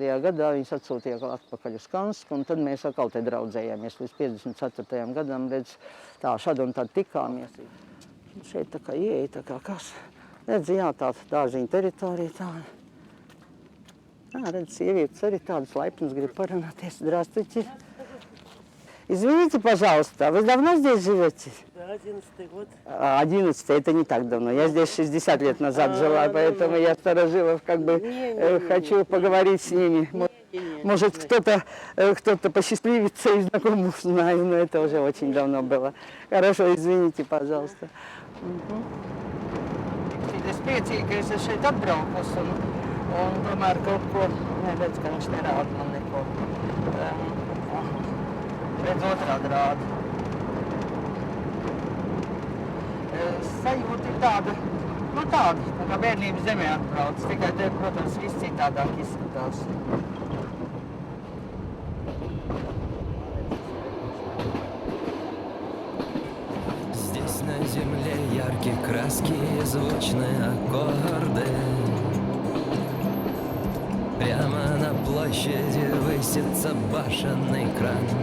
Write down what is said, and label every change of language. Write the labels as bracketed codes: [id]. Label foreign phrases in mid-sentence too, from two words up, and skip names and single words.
[lv] gadā viņas atsūtīja atpakaļ uz Kansku, un tad mēs atkal te draudzējāmies līdz 54. gadam, redz, tā šad un tad tikāmies. Šeit tā kā ieeja, tā kā kas, redz, jā, tā dārziņa teritorija tāda. Redz, sievietes arī tādas laipnas grib parunāties. [ru] Здравствуйте. Извините, пожалуйста, вы давно здесь живете? Да, 11-й год. 11-й, это не так давно. Я здесь 60 лет назад жила, поэтому я старожилов как бы хочу поговорить с ними. Может, кто-то посчастливится и знакомых знаю, но это уже очень давно было. Хорошо, извините, пожалуйста. [lv] Es priecīgi, ka es šeit atbraukus un tomēr kaut ko, redz, ka viņš nerāda man neko. Redz, otrādi rāda. Sajūta ir tāda, tā kā bērnības zemē atbrauc, tikai te, protams, viss citādāk izskatās. [ru] Здесь на земле яркие краски и звучные аккорды. Прямо на площади высится башенный кран.